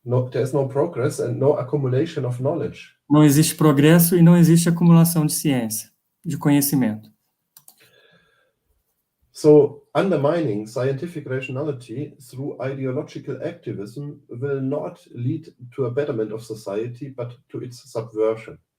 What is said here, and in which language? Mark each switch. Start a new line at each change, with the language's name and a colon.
English: There's no progress and no accumulation of knowledge.
Portuguese: Não existe progresso e não existe acumulação de ciência, de conhecimento.
English: So, undermining scientific rationality through ideological activism will not lead to a betterment of society, but to its subversion.